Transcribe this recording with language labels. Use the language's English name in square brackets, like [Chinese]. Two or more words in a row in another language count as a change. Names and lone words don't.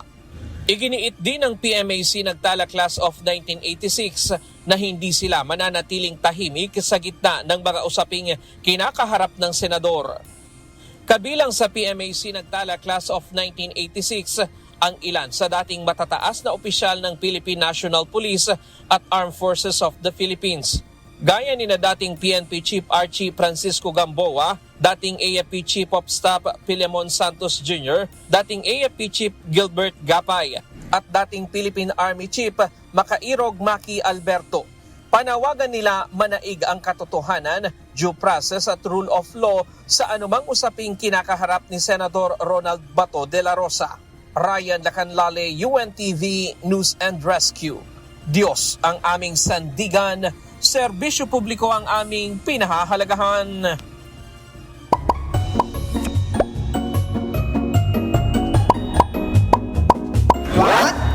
[Filipino] Iginiit din ng PMAC Nagtala Class of 1986 na hindi sila mananatiling tahimik sa gitna ng mga usaping kinakaharap ng senador. Kabilang sa PMAC Nagtala Class of 1986 ang ilan sa dating matataas na opisyal ng Philippine National Police at Armed Forces of the Philippines. Gaya ni na dating PNP Chief Archie Francisco Gamboa, dating AFP Chief of Staff Filemon Santos Jr., dating AFP Chief Gilbert Gapay, at dating Philippine Army Chief Makairog Maki Alberto. Panawagan nila manaig ang katotohanan, [English] due process [Filipino] at [English] rule of law [Filipino] sa anumang usaping kinakaharap ni Senator Ronald Bato de la Rosa. Ryan Lacanlale, UNTV News and Rescue. Diyos ang aming sandigan, serbisyo publiko ang aming pinahahalagahan. What?